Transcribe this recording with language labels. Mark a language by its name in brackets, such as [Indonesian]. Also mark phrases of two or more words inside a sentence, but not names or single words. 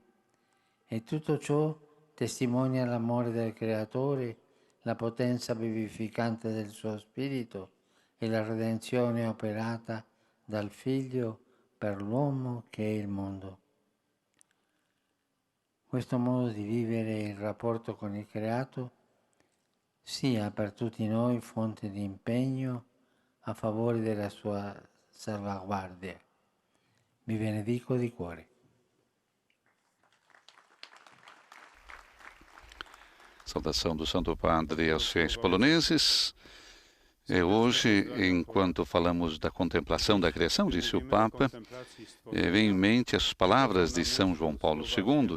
[Italian] E tutto ciò testimonia l'amore del Creatore, la potenza vivificante del suo Spirito e la redenzione operata dal Figlio per l'uomo che è il mondo. Questo modo di vivere il rapporto con il creato sia per tutti noi fonte di impegno a favore della sua salvaguardia. Vi benedico di cuore. [Portuguese] Saudação do Santo Padre aos fiéis poloneses. Hoje, enquanto falamos da contemplação da criação, disse o Papa, vem em mente as palavras de São João Paulo II.